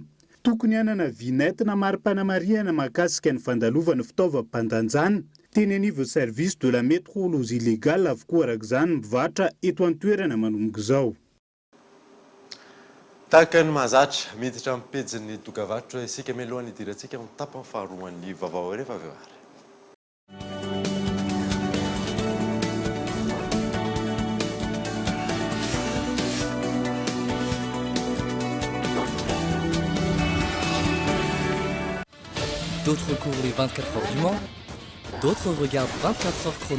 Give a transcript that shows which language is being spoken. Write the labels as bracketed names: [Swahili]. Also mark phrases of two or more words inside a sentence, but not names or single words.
[Malagasy] Tokony hanana vinette na mari-panamariana mahakasika ny fandalovana fitaovam-pandanjana. Teny anivo [French] service de la métrologie légale [Malagasy] avokoa arak'izany mivarotra eto an-toerana manomboka izao. Tahaka ny mahazatra miditra amin'ny pejin'ny dokavarotra isika mialohan'ny idirantsika amin'ny tapany faharoan'ny vaovao rehefa avy eo ary. [French] D'autres courent les 24 heures du Mans, d'autres regardent 24 heures chrono.